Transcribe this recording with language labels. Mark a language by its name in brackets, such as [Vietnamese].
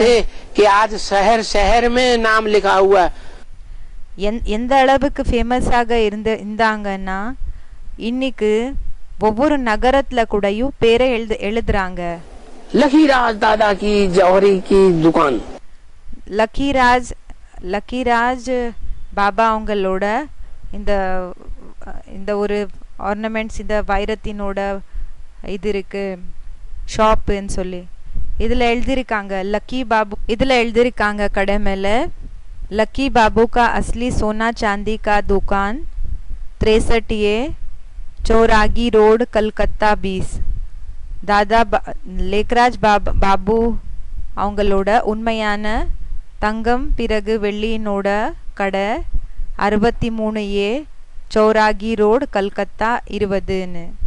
[Hindi] थे कि आज शहर शहर में नाम लिखा हुआ। [Tamil] எந்த அளவுக்கு ஃபேமஸாக இருந்தாங்கன்னா இன்னைக்கு ஒவ்வொரு நகரத்துல கூடயும் பேரை எழுதுறாங்க. [Hindi] लकीराज दादा की जौहरी की दुकान। [Tamil] லக்கிராஜ் பாபா அவங்களோட இந்த ஒரு ஆர்னமெண்ட்ஸ், இந்த வைரத்தினோட இது இருக்கு ஷாப்னு சொல்லி இதுல எழுதிருக்காங்க லக்கி பாபு. இதுல எழுதிருக்காங்க கடை மேல, [Hindi] लकी बाबू का असली सोना चांदी का दुकान 63A चौरागी रोड कलकत्ता 20। [Tamil] தாதா லேக்ராஜ் பாபு அவங்களோட உண்மையான தங்கம் பிறகு வெள்ளியினோட கடை 63A चौरागी रोड कलकत्ता 20